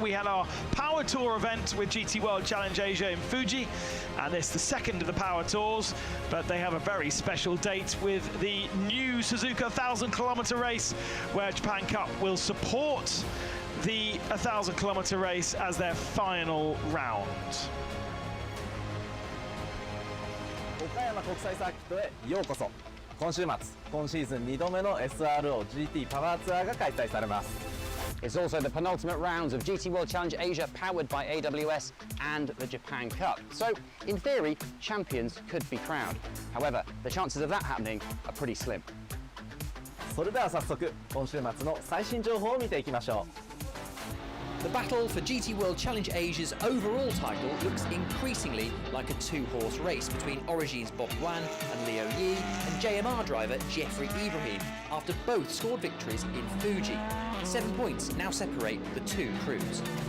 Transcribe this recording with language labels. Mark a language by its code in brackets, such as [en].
[en] We had our Power Tour event with GT World Challenge Asia in Fuji, and it's the second of the Power Tours, but they have a very special date with the new Suzuka 1,000-kilometer race, where Japan Cup will support the 1,000-kilometer race as their final round. [ja] Okayama 国際サーキットへようこそ。今週末、今シーズン2度目の SRO GT パワーツアーが開催されます。 [en] It's also the penultimate rounds of GT World Challenge Asia powered by AWS and the Japan Cup. So, in theory, champions could be crowned. However, the chances of that happening are pretty slim. [ja] それでは早速、今週末の最新情報を見ていきましょう。 [en] The battle for GT World Challenge Asia's overall title looks increasingly like a two-horse race between Origine's Bob Guan and Leo Yi and JMR driver Jeffrey Ibrahim after both scored victories in Fuji. 7 points now separate the two crews.